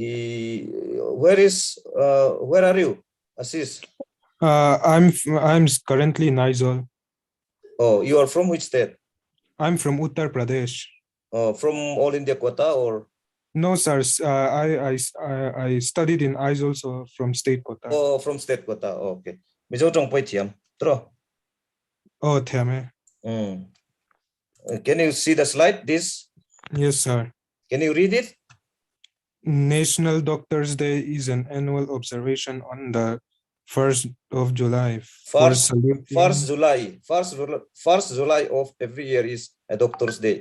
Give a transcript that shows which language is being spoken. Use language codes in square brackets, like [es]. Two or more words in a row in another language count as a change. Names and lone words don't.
[en] Where are you, Ashish? I'm currently in Aizawl. Oh, you are from which state? I'm from Uttar Pradesh. From All India quota or? No, sir. I studied in Aizawl, so from state quota. Oh, from state quota. Okay. [lus] Mizo trong poi thiam. Tro. Oh, thiame. [en] Can you see the slide? This? Yes, sir. Can you read it? National Doctors Day is an annual observation on the 1st of July. First July of every year is a Doctor's Day.